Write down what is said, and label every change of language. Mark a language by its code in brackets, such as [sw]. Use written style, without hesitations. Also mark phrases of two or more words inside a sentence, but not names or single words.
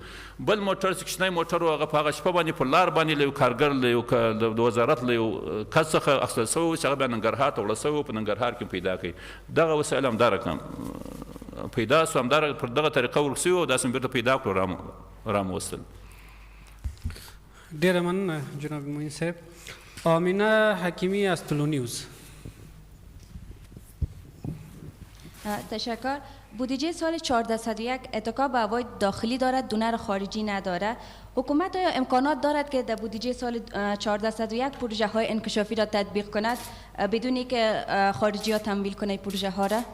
[ps] بل موټر چې کوچنی موټر و هغه په هغه شپه باندې په لار باندې له یو کارګر د وزارت له یو کس څخه اخیستل شوی و چې هغه بیا ننګرهار ته وړل شوی و، په ننګرهار کې پیدا کړئ. دغه وسایل همدا رقم پیدا شو، همدا پر دغه طریقه ورک شوي و، داسې مو بېرته پیدا کړو راموستل. ډېره مننه جناب معین صاحب. آمینه حکیمی از طلو نیوز. [fa] تشکر. بودجه سال 1401 اتکا به عواید داخلی دارد، دونر خارجی ندارد. حکومت آیا امکانات دارد که در بودجه سال 1401 پروژه های انکشافی را تطبیق کند بدونی که خارجی ها تمویل کنه پروژه ها را؟